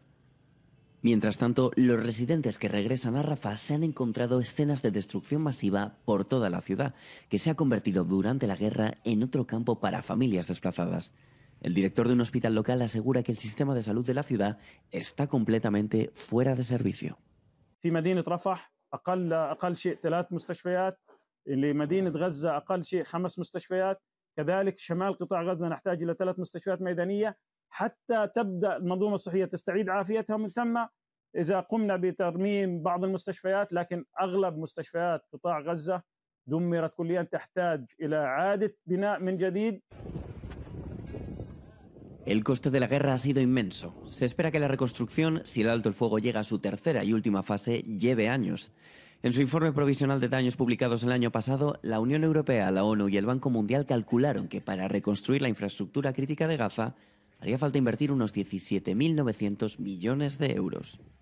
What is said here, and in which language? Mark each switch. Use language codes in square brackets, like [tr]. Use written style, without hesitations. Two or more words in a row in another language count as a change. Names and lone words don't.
[es] Mientras tanto, los residentes que regresan a Rafah se han encontrado escenas de destrucción masiva por toda la ciudad, que se ha convertido durante la guerra en otro campo para familias desplazadas. El director de un hospital local asegura que el sistema de salud de la ciudad está completamente fuera de servicio. [ar] في مدينة رفح أقل شيء 3 مستشفيات، لمدينة غزة أقل شيء 5 مستشفيات، كذلك شمال قطاع غزة نحتاج إلى 3 مستشفيات ميدانية حتى تبدأ المنظومة الصحية تستعيد عافيتها. من ثم إذا قمنا بترميم بعض المستشفيات، لكن أغلب مستشفيات قطاع غزة دمرت كليا، تحتاج إلى إعادة بناء من جديد. [es] El coste de la guerra ha sido inmenso. Se espera que la reconstrucción, si el alto el fuego llega a su tercera y última fase, lleve años. En su informe provisional de daños publicados el año pasado, la Unión Europea, la ONU y el Banco Mundial calcularon que para reconstruir la infraestructura crítica de Gaza haría falta invertir unos 17.900 millones de euros.